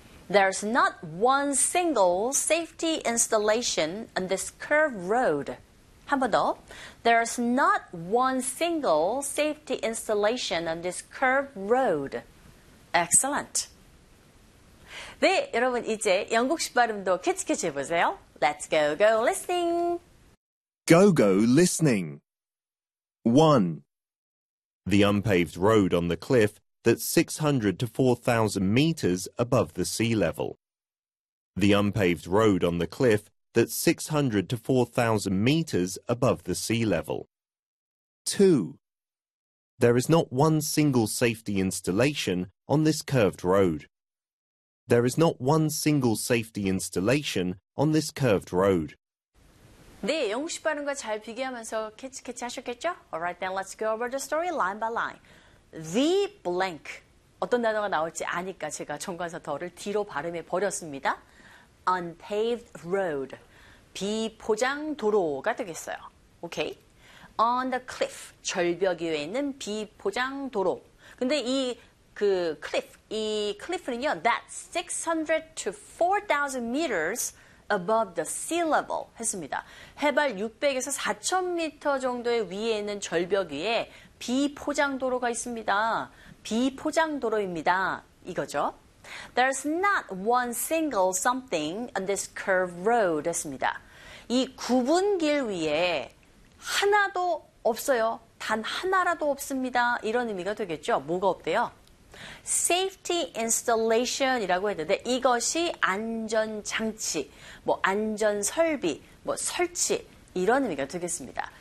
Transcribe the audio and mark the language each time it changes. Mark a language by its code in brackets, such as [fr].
[en] There's not one single safety installation on this curved road. [ko] 한번 더. [en] There's not one single safety installation on this curved road. Excellent. [ko] 네, 여러분 이제 영국식 발음도 캐치해 보세요. [en] Let's go, go listening. Go-go listening. 1. The unpaved road on the cliff that's 600 to 4,000 meters above the sea level. The unpaved road on the cliff that's 600 to 4,000 meters above the sea level. 2. There is not one single safety installation on this curved road. There is not one single safety installation on this curved road. [ko] 네, 영국식 발음과 잘 비교하면서 캐치 하셨겠죠? [en] Alright, then let's go over the story line by line. The blank. [ko] 어떤 단어가 나올지 아니까 제가 정관사 덜을 뒤로 발음해 버렸습니다. [en] Unpaved road. [ko] 비포장 도로가 되겠어요. [en] Okay. On the cliff. [ko] 절벽 위에 있는 비포장 도로. 근데 이그 [en] cliff, 이 cliff는요, that's 600 to 4,000 meters above the sea level [ko] 했습니다. 해발 600에서 4,000m 정도의 위에 있는 절벽 위에 비포장 도로가 있습니다. 비포장 도로입니다. 이거죠. [en] There's not one single something on this curved road [ko] 했습니다. 이 굽은 길 위에 하나도 없어요. 단 하나라도 없습니다. 이런 의미가 되겠죠. 뭐가 없대요? Safety installation이라고 했는데 이것이 안전 장치, 뭐 안전 설비, 뭐 설치 이런 의미가 되겠습니다.